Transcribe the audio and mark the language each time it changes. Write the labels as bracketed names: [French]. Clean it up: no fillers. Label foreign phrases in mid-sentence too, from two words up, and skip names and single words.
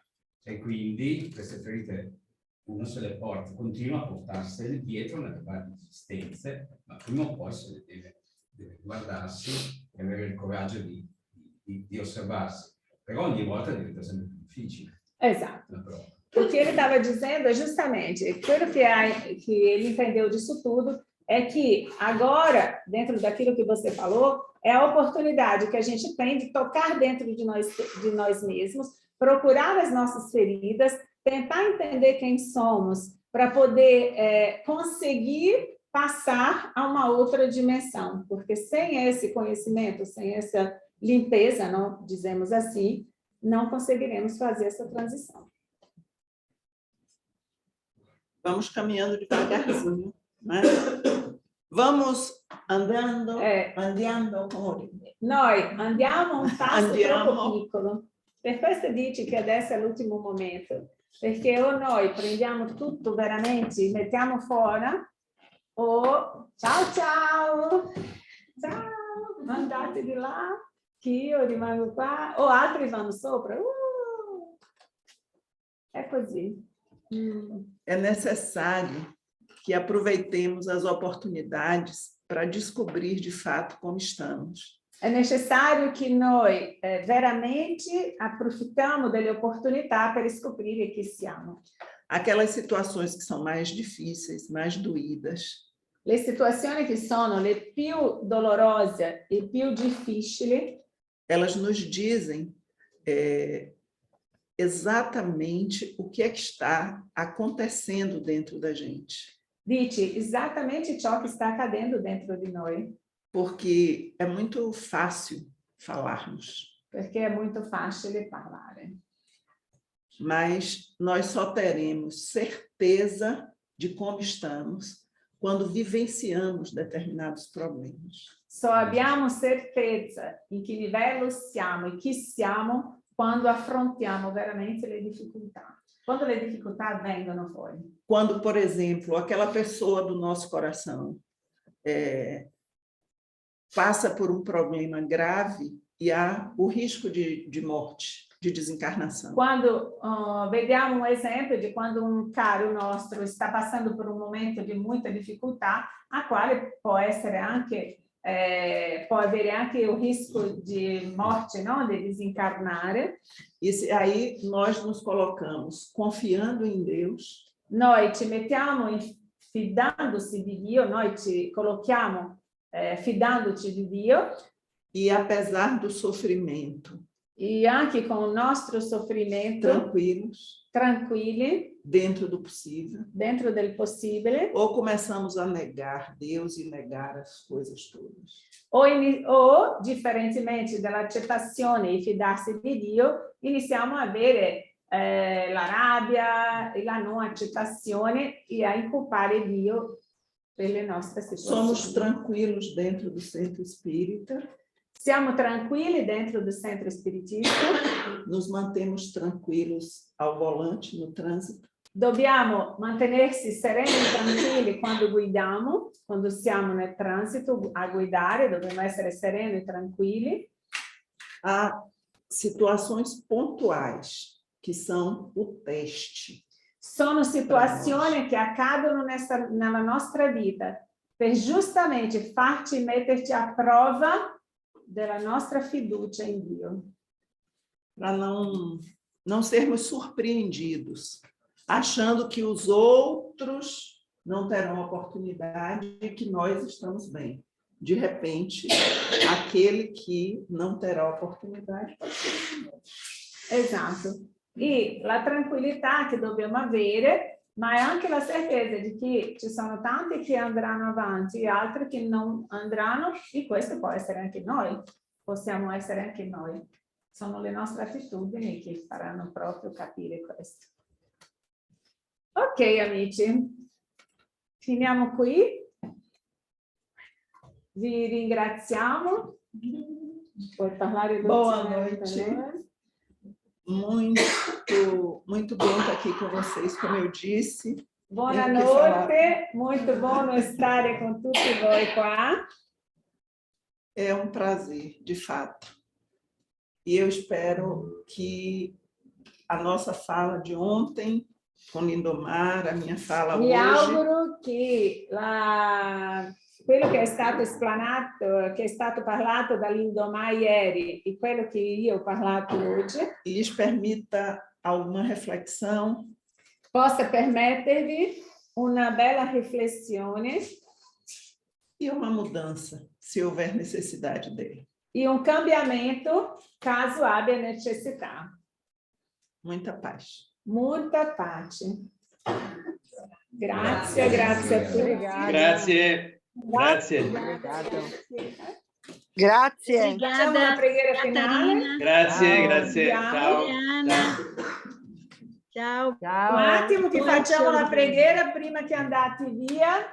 [Italian] E quindi queste ferite uno se le porta, continua a portarsele dietro nelle varie esistenze, ma prima o poi se le deve guardarsi e avere il coraggio di osservarsi. Però ogni volta diventa sempre più difficile. Esatto. [Portuguese] O que ele estava dizendo é justamente, aquilo que ele entendeu disso tudo é que agora, dentro daquilo que você falou, é a oportunidade que a gente tem de tocar dentro de nós mesmos, procurar as nossas feridas, tentar entender quem somos, para poder conseguir passar a uma outra dimensão, porque sem esse conhecimento, sem essa limpeza, não dizemos assim, não conseguiremos fazer essa transição. Vamos caminhando devagarzinho, né? Vamos andando, andiamo. [Italian] Noi andiamo un passo troppo piccolo. Per questo dici che adesso è l'ultimo momento, perché o noi prendiamo tutto veramente, mettiamo fuori, o ciao, andate di là, che io rimango qua, o altri vanno sopra. È così. [Portuguese] É necessário que aproveitemos as oportunidades para descobrir de fato como estamos. É necessário que [Italian] noi veramente approfittiamo delle opportunità per scoprire chi siamo. [Portuguese] Aquelas situações que são mais difíceis, mais doídas. [Italian] Le situazioni che sono le più dolorose e più difficili. [Portuguese] Elas nos dizem exatamente o que é que está acontecendo dentro da gente. [Italian] Dice exatamente ciò che sta accadendo dentro di noi. [Portuguese] Porque é muito fácil falarmos. [Italian] Perché è molto facile parlare. [Portuguese] Mas nós só teremos certeza de como estamos quando vivenciamos determinados problemas. [Italian] Só abbiamo certezza in che livello siamo e chi siamo quando affrontiamo veramente le difficoltà. Quando le difficoltà vengono fuori. [Portuguese] Quando, por exemplo, aquela pessoa do nosso coração passa por um problema grave e há o risco de morte. de desencarnação. [Italian] Quando vediamo un esempio di quando un caro nostro sta passando por un momento di muita difficoltà, a quale può essere anche può avere anche [Portuguese] o risco [Italian] di morte, no? De desencarnare. [Portuguese] E aí nós nos colocamos confiando em Deus. [Italian] Noi ci mettiamo fidandosi di Dio, noi ci collochiamo fidandoci di Dio. [Portuguese] E apesar do sofrimento, [Italian] E anche con il nostro soffrimento, tranquilli, [Portuguese] dentro do possível, [Italian] dentro del possibile, [Portuguese] ou começamos a negar Deus e negar as coisas todas. [Italian] o differentemente dall'accettazione e fidarsi di Dio, iniziamo a avere la rabbia e la non accettazione e a incolpare Dio per le nostre situazioni. [Portuguese] Somos tranquilos dentro do centro espírita. [Italian] Siamo tranquilli dentro do centro spiritista. [Portuguese] Nos mantemos tranquilos ao volante no trânsito. [Italian] Dobbiamo mantenersi sereni e tranquilli quando guidiamo, quando siamo nel transito a guidare, dobbiamo essere sereni e tranquilli. [Portuguese] Há situações pontuais que são o teste. [Italian] Sono situazioni che accadono nella nostra vita per giustamente farci metterci a prova della nostra fiducia in Dio. [Portuguese] Para não sermos surpreendidos, achando que os outros não terão oportunidade e que nós estamos bem. De repente, aquele que não terá oportunidade pode ser nós. [Italian] Esatto. E la tranquillità che dobbiamo avere, ma è anche la certezza di che ci sono tanti che andranno avanti e altri che non andranno, e questo può essere anche noi, possiamo essere anche noi. Sono le nostre attitudini che faranno proprio capire questo. Ok, amici, finiamo qui. Vi ringraziamo. Puoi parlare [Portuguese] Boa noite. Muito bom estar aqui com vocês, como eu disse. [Italian] Buonanotte, [Portuguese] muito bom [Italian] stare con tutti voi qua. [Portuguese] É um prazer, de fato. E eu espero que a nossa fala de ontem, com Lindomar, a minha fala [Italian] Mi [Portuguese] hoje... [Italian] auguro che quello che è stato esplanato, che è stato parlato da Lindomar ieri e quello che io ho parlato oggi, [Portuguese] lhes permita alguma reflexão, [Italian] possa permettervi una bella riflessione [Portuguese] e uma mudança, se houver necessidade dele. [Italian] e un cambiamento caso abbia necessità. [Portuguese] Muita paz. [Italian] Muita pace. Grazie, grazie a tutti. Grazie. Grazie. Grazie. Facciamo una preghiera finale. Grazie, grazie. Ciao. Ciao. Un attimo che facciamo la preghiera prima che andate via.